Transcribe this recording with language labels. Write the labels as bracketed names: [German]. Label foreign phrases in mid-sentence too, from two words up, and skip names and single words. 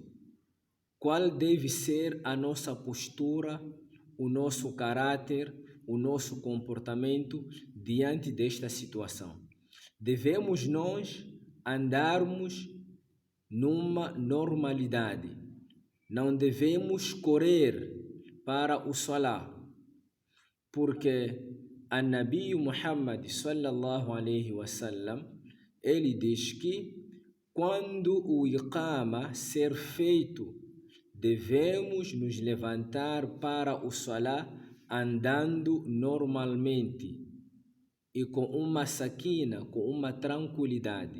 [Portuguese] Qual deve ser a nossa postura, o nosso caráter, o nosso comportamento diante desta situação? Devemos nós andarmos numa normalidade. Não devemos correr para o salat, porque a Nabi Muhammad [Arabic] صلى الله عليه وسلم, [Portuguese] ele diz que quando o iqama ser feito, devemos nos levantar para o salat andando normalmente e com uma sakina, com uma tranquilidade.